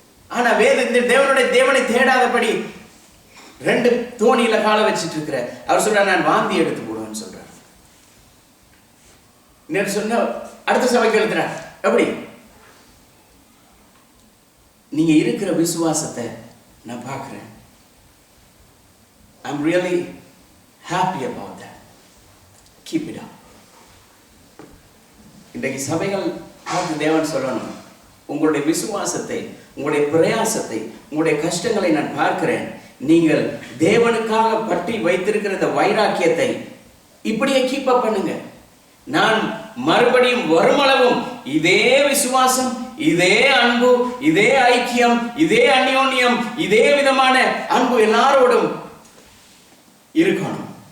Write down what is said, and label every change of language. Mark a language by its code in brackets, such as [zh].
[ta] ஆனா தேவனுடைய தேவனை தேடாதபடி 2 தோணியில காலை வச்சிட்டு இருக்கிற அவர் சொல்றார், நான் வாந்தி எடுத்து போடுவேன்னு சொல்றார். நேற்று சொன்ன அடுத்த சபைக்கு எழுதுறார். எப்படி? நீங்க இருக்கிற விசுவாசத்தை நான் பார்க்கிறேன். [en] I'm really happy about that. Keep it up. [ta] இன்றைக்கு சபைகள் பார்த்து தேவன் சொல்லணும், உங்களுடைய விசுவாசத்தை, உங்களுடைய பிரயாசத்தை, உங்களுடைய கஷ்டங்களை நான் பார்க்கிறேன். நீங்கள் தேவனுக்காக பற்றி வைத்திருக்கிற இந்த வைராக்கியத்தை இப்படியே கீப் அப் பண்ணுங்க. நான் மறுபடியும் வருமளவும் இதே விசுவாசம், இதே அன்பு, இதே ஐக்கியம், இதே அந்யோன்யம், இதே விதமான அன்பு எல்லாரோடும் இருக்கணும்.